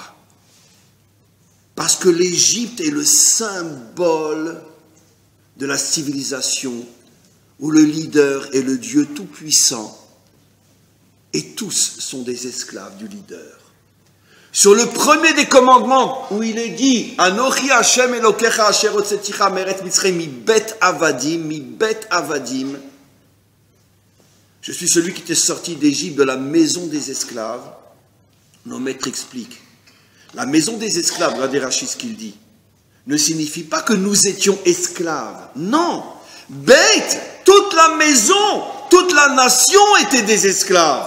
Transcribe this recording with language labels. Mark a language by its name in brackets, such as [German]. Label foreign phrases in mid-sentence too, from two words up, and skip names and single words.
[French] Parce que l'Égypte est le symbole de la civilisation où le leader est le Dieu tout-puissant et tous sont des esclaves du leader. Sur le premier des commandements où il est dit [Hebrew] אנכי ה' אלהיך אשר הוצאתיך מארץ מצרים מבית עבדים, [French] je suis celui qui t'est sorti d'Égypte, de la maison des esclaves. Nos maîtres expliquent. La maison des esclaves, regardez Rachid ce qu'il dit, ne signifie pas que nous étions esclaves. Non. Bête, toute la maison, toute la nation était des esclaves.